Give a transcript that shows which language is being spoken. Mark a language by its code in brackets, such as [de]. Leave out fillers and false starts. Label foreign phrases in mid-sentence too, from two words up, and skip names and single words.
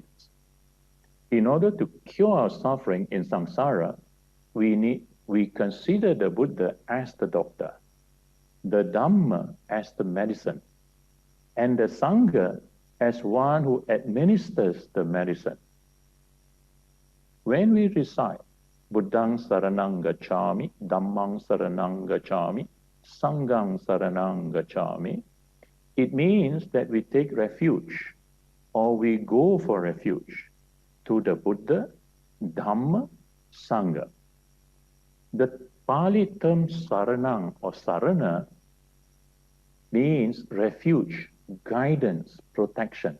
[en] In order to cure our suffering in samsara, we consider the Buddha as the doctor, the Dhamma as the medicine, and the Sangha as one who administers the medicine. When we recite [pi] Buddhang saranang gacchami, Dhammang saranang gacchami, Sanghang saranang gacchami. [en] It means that we take refuge or we go for refuge to the Buddha, Dhamma, Sangha. The Pali term saranang or sarana means refuge, guidance, protection.